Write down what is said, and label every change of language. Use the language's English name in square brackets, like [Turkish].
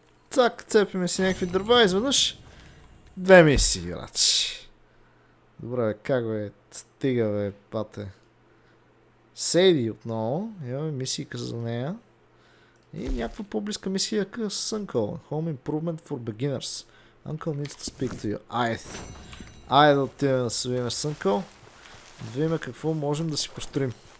[Bulgarian] цак, цепиме си някакви дърва, изведнъж 2 мисии, грач. Добре, бе, как бе, стига бе, пате. Сейди отново, имаме мисийка за нея. И някаква по-близка мисия с Uncle. [English] Home Improvement for Beginners. Uncle needs to speak to you. [Bulgarian] Айде да отидем да се видим с Uncle. Да видим какво можем да си построим.